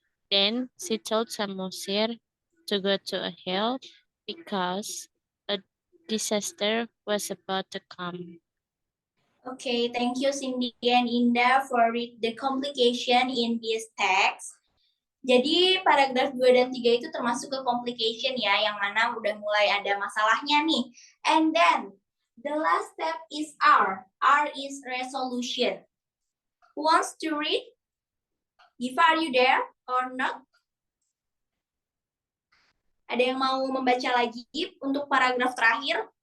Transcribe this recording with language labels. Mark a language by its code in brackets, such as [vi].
[en] Then she told Samosir to go to a hill because a disaster was about to come. Okay, thank you Cindy and Indah for read the complication in this text. [id] Jadi paragraf 2 dan 3 itu termasuk ke complication ya, yang mana udah mulai ada masalahnya nih. [en] And then, the last step is R. R is resolution. Who wants to read? Giva, are you there or not? [id] Ada yang mau membaca lagi untuk paragraf terakhir?